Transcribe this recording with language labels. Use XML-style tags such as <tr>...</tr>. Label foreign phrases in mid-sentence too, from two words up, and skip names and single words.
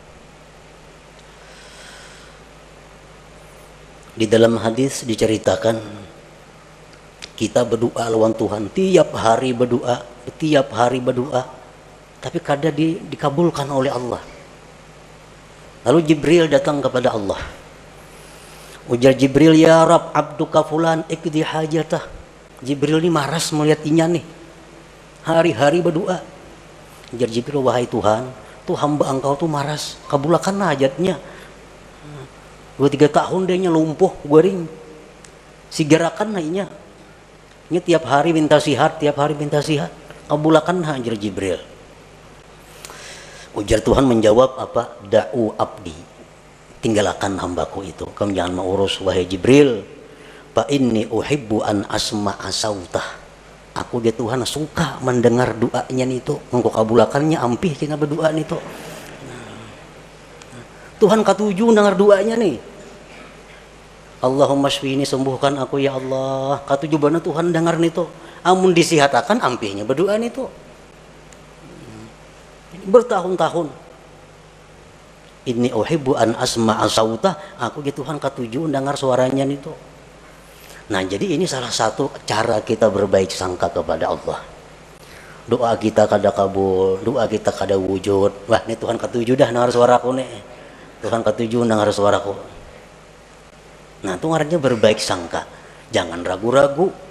<bjn>Di dalam hadis diceritakan kita berdoa lawan Tuhan, tiap hari berdoa, tapi kadang dikabulkan oleh Allah.</bjn> <id>Lalu Jibril datang kepada Allah.</id> <ar>Ujar Jibril, يا رب عبدك فلان اقض حاجته.</ar> <bjn>Jibril ini maras melihatnya nih, hari-hari berdoa. Ujar Jibril, wahai Tuhan, tuh hamba engkau tuh maras, kabulkan hajatnya. 2-3 tahun dia lumpuh, guring, sigarakan naiknya. Ini tiap hari minta sihat, kabulkan ujar Jibril. Ujar Tuhan menjawab apa?</bjn> <ar>دع عبدي,</ar> <id>tinggalkan hambaku itu, kamu jangan mau urus wahai Jibril.</id> <ar>فإني أحب أن أسمع صوته,</ar> <bjn>aku dia Tuhan suka mendengar doanya itu, engkau kabulakannya ampih cina berdoa itu. Tuhan katuju dengar doanya nih.</bjn> <ar>اللهم اشفني,</ar> <id>sembuhkan aku ya Allah.</id> <bjn>Katuju bana Tuhan dengar nito. Amun disihatakan ampihnya berdoa nito.</bjn> <id>Bertahun-tahun.</id> <ar>إني أحب أن أسمع صوته,</ar> <bjn>aku ya Tuhan katuju dengar suaranya nito.</bjn> <id>Nah, jadi ini salah satu cara kita berbaik sangka kepada Allah.</id> <bjn>Doa kita kada kabul, doa kita kada wujud. Wah, ini Tuhan katuju dah dengar suaraku nih. Tuhan katuju dengar suaraku.</bjn> <id>Nah, itu artinya berbaik sangka. Jangan ragu-ragu.</id>